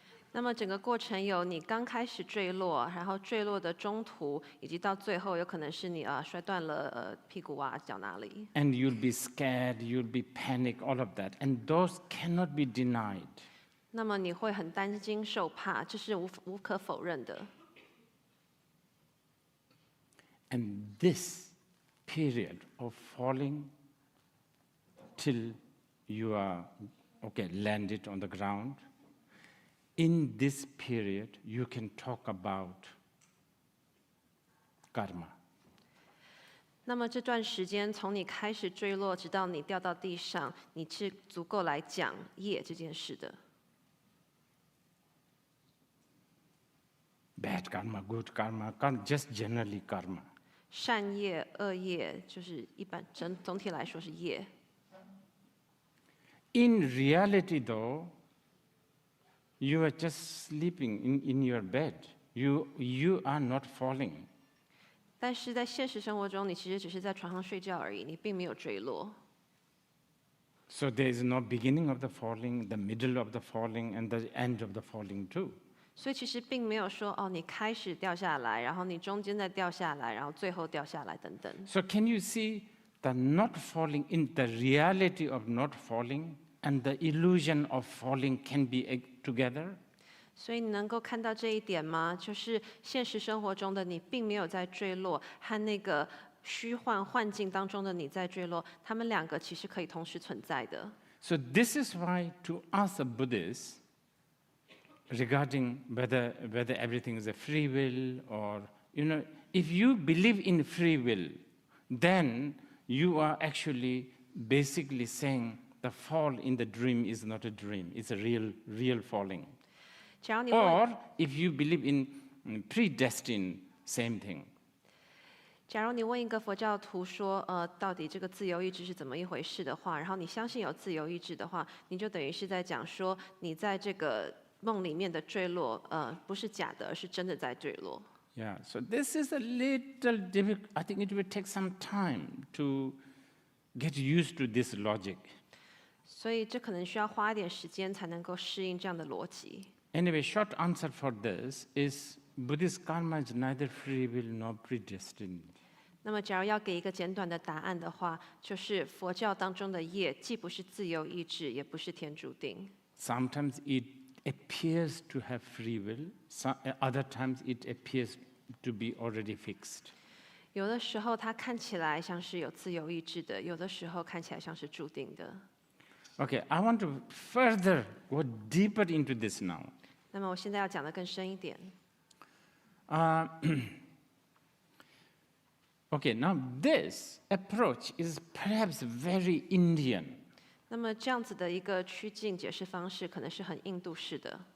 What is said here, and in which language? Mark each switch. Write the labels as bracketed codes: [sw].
[zh] 那么整个过程有你刚开始坠落，然后坠落的中途，以及到最后有可能是你摔断了屁股啊、脚哪里。 [en] And you'll be scared, you'll be panic, all of that. And those cannot be denied. [zh] 那么你会很担惊受怕，这是无可否認的。 [en] And this period of falling till you are, landed on the ground, in this period, you can talk about karma. [zh] 那么这段时间，从你开始坠落，直到你掉到地上，你是足够来讲业这件事的。 [en] Bad karma, good karma, just generally karma. [zh] 善业、恶业，就是一般总体来说是业。 [en] In reality, though, you are just sleeping in your bed. You are not falling. [zh] 但是在现实生活中，你其实只是在床上睡觉而已，你并没有坠落。 [en] So there is no beginning of the falling, the middle of the falling, and the end of the falling too. [zh] 所以其实并没有说你开始掉下来，然后你中间再掉下来，然后最后掉下来等等。 [en] So can you see the not falling in the reality of not falling and the illusion of falling can be together? [zh] 所以你能够看到这一点吗？就是现实生活中的你并没有在坠落，和那个虚幻幻境当中的你在坠落，他们两个其实可以同时存在的。 [en] So this is why to us Buddhists, regarding whether everything is a free will or, if you believe in free will, then you are actually basically saying the fall in the dream is not a dream, it's a real falling. [zh] 假如你 [en] Or if you believe in predestined, same thing. [zh] 假如你问一个佛教徒说，到底这个自由意志是怎么一回事的话，然后你相信有自由意志的话，你就等于是在讲说，你在这个梦里面的坠落，不是假的，而是真的在坠落。 [en] Yeah, so this is a little difficult. I think it will take some time to get used to this logic. [zh] 所以这可能需要花一点时间才能够适应这样的逻辑。 [en] Anyway, short answer for this is Buddhist karma is neither free will nor predestined. [zh] 那么，假如要给一个简短的答案的话，就是佛教当中的业既不是自由意志，也不是天注定。 [en] Sometimes it appears to have free will, other times it appears to be already fixed. [zh] 有的时候它看起来像是有自由意志的，有的时候看起来像是注定的。 [en] Okay, I want to further go deeper into this now. [zh] 那么我现在要讲的更深一点。 [en] Okay, now this approach is perhaps very Indian. [zh] 那么这样子的一个趋近解释方式，可能是很印度式的。